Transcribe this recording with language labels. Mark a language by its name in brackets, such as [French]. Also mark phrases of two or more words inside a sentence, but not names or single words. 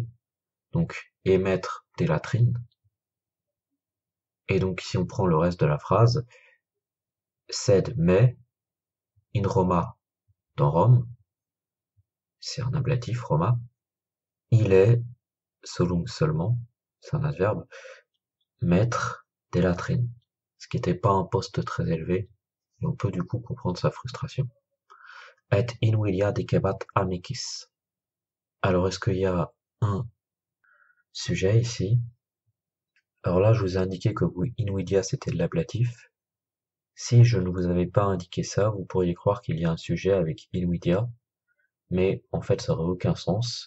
[French] Donc, émettre des latrines. Et donc, si on prend le reste de la phrase, sed mais, [Latin] in Roma, [French] dans Rome, c'est un ablatif, Roma, il est, solum seulement, c'est un adverbe, maître des latrines, ce qui n'était pas un poste très élevé, et on peut du coup comprendre sa frustration. [Latin] Et invidia decebat amicis. [French] Alors, est-ce qu'il y a un sujet ici? Alors là, je vous ai indiqué que invidia c'était de l'ablatif. Si je ne vous avais pas indiqué ça, vous pourriez croire qu'il y a un sujet avec invidia, mais en fait ça aurait aucun sens.